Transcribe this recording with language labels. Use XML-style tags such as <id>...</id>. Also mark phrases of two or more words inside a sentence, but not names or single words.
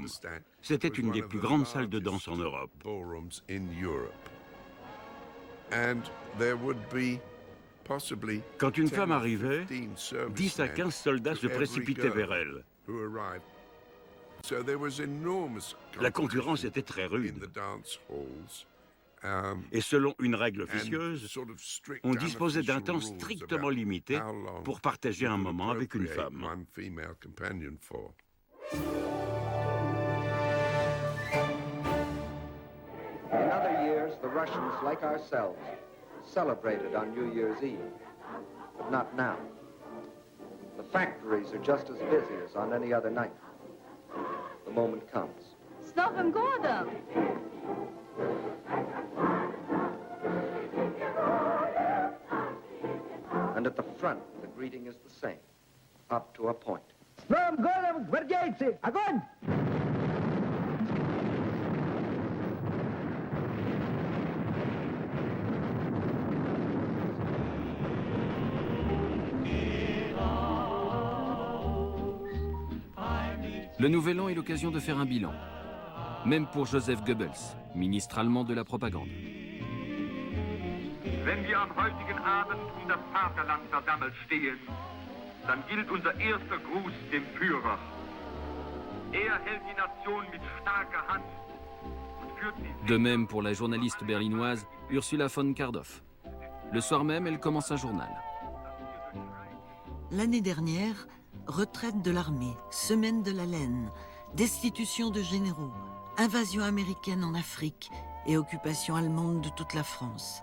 <fr>C'était une des plus grandes salles de danse en Europe. Quand une femme arrivait, 10 à 15 soldats se précipitaient vers elle. La concurrence était très rude. Et selon une règle officieuse, on disposait d'un temps strictement limité pour partager un moment avec une femme.</fr> <en>In other years, the Russians, like ourselves, celebrated on New Year's Eve, but not now. The factories are just as busy as on any other night. The moment comes.</en> <ru>С Новым годом!</ru> <en>And at the front, the greeting is the same, up to a point.</en> <ru>С Новым годом, гвардейцы! Огонь!</ru> <fr>Le Nouvel An est l'occasion de faire un bilan, même pour Joseph Goebbels, ministre allemand de la propagande.</fr> <de>Wenn wir am heutigen Abend das Vaterland versammelt stehen, dann gilt unser erster Gruß dem Führer. Hält die Nation mit starker Hand und führt sie.</de> <fr>De même pour la journaliste berlinoise Ursula von Kardorff. Le soir même, elle commence un journal. L'année dernière, retraite de l'armée, semaine de la laine, destitution de généraux, invasion américaine en Afrique et occupation allemande de toute la France.</fr>